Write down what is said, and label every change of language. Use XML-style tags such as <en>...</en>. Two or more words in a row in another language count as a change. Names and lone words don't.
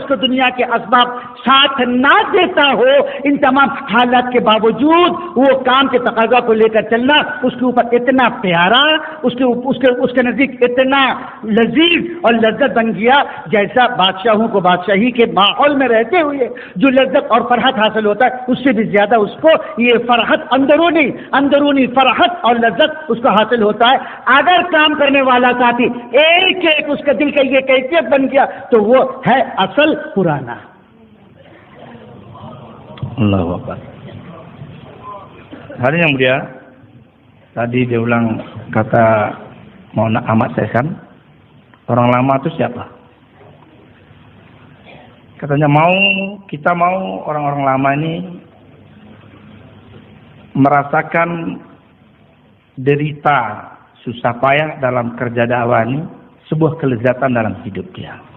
<ur>کو دنیا کے اسباب ساتھ نہ دیتا ہو، ان تمام حالات کے باوجود وہ کام کے تقاضا کو لے کر چلنا اس کے اوپر اتنا پیارا، اس کے نزدیک اتنا لذیذ اور لذت بن گیا، جیسا بادشاہوں کو بادشاہی کے ماحول میں رہتے ہوئے جو لذت اور فرحت حاصل ہوتا ہے، اس سے بھی زیادہ اس کو یہ فرحت، اندرونی فرحت اور لذت اس کو حاصل ہوتا ہے. اگر کام کرنے والا ساتھی ایک اس کا دل کا یہ کیفیت بن گیا تو وہ ہے اصل پرانا.</ur> <ar>الله أكبر.</ar> <id>Hari yang mulia, tadi dia ulang kata Maulana Ahmad Saikan, orang lama itu siapa? Katanya kita mau orang-orang lama ini merasakan derita, susah payah dalam kerja dakwah ini sebuah kelezatan dalam hidup dia.</id>